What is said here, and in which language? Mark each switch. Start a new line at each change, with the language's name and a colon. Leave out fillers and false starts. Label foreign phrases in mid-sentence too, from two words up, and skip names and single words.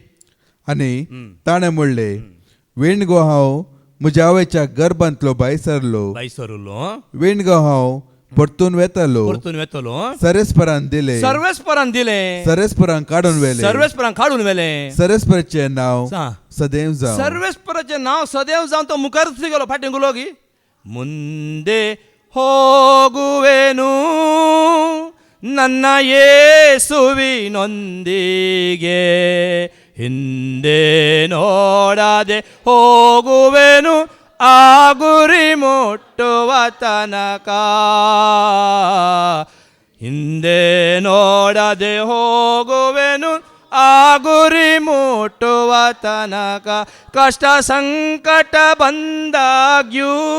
Konkani: आनी ताणें म्हणलें वेण गो हांव म्हज्या आवयच्या गर्भांतलो भायर सरलो वेण गो हांव परतून वेतलो सर्वेस्परान दिले सर्वेस्परान काडून व्हेलें सर्वेस्पराचें नांव सदैव जावं सर्वेस्पराचें नांव सदैव जावन तो मुखार गेलो फाटीं गेलो गी
Kannada: ಮುಂದೆ ಹೋಗುವೆನು ನನ್ನ ಯೇಸುವಿನೊಂದಿಗೆ ಹಿಂದೆ ನೋಡದೆ ಹೋಗುವೆನು ಆ ಗುರಿ ಮುಟ್ಟುವ ತನಕ ಹಿಂದೆ ನೋಡದೆ ಹೋಗುವೆನು ಆ ಗುರಿ ಮುಟ್ಟುವ ತನಕ ಕಷ್ಟ ಸಂಕಟ ಬಂದಾಗ್ಯೂ